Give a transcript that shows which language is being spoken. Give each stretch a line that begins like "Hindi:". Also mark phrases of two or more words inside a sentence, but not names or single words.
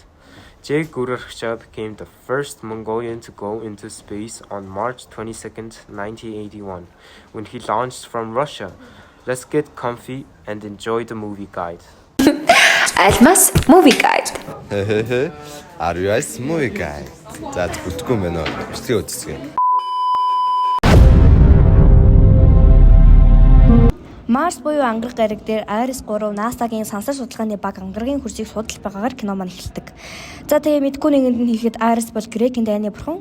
English: Jay Gurukcha became the first Mongolian to go into space on March 22nd, 1981, when he launched from Russia. Let's get comfy and enjoy the movie guide. Almas Movie Guide. RUS Movie Guide.
Mongolian: За бүтггүй юм байна уу? Бичлэгээ үзчихье. Марс буюу ангараг гариг дээр Iris 3 NASA-гийн сансар судалгааны баг ангаргийн хөрсийг судалж байгаагаар кино маань эхэлдэг. За тэгээ мэдгүй нэгэнд нь хэлэхэд Iris бол Грекийн дайны бурхан.